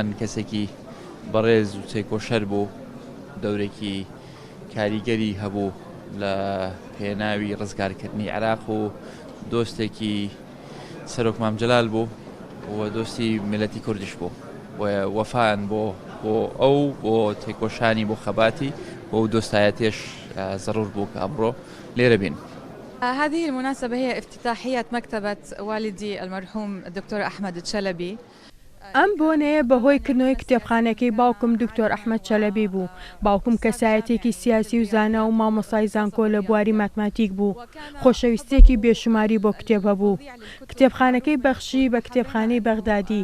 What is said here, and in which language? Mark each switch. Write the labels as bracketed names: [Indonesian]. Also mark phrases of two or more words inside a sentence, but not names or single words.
[Central Kurdish] کەسێکی بەڕێز و چێکۆشەر بوو، دەورێکی کاریگەری هەبوو لە پێناوی ڕزگارکردنی عێراق و دۆستێکی سەرۆک مام جەلال بوو و دۆستی میلەتی کوردیش بوو و وەفایان بۆ ئەو بۆ تێکۆشانی بۆ خەباتی و دۆستایەتیش ضرور بوو کە ئەمڕۆ لێرە بین. [Arabic] هذه المناسبة هي افتتاحية مكتبة والدي المرحوم الدكتور أحمد الشلبي. [Central Kurdish] ئەم بۆنەیە بەهۆی کردنەوەی کتێبخانەکەی باوکم دکتۆر ئەحمەد چەلەبی بوو. باوکم کەسایەتێکی سیاسی و زانا و مامۆستای زانکۆ لە بواری ماتماتیک بوو. خۆشەویستێکی بێشماری بۆ کتێب هەبوو. کتێبخانەکەی بەخشی بە کتێبخانەی بەغدادی.